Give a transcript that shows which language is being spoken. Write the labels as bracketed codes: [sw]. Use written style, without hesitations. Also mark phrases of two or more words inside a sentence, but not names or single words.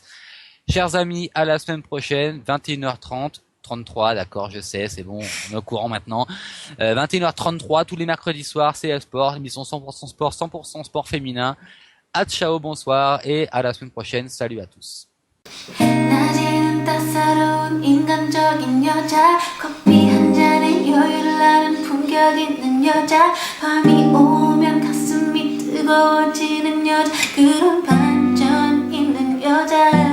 [fr] Chers amis, à la semaine prochaine, 21h30. 33, d'accord, je sais, c'est bon, on est au courant maintenant. 21h33, tous les mercredis soirs, CF Sport, émission 100% sport, 100% sport féminin. À ciao, bonsoir et à la semaine prochaine. Salut à tous. [ko] 낮에는 따사로운 인간적인 여자 커피 한 잔에 여유를 아는 품격 있는 여자 밤이 오면 가슴이 뜨거워지는 여자 그런 반전 있는 여자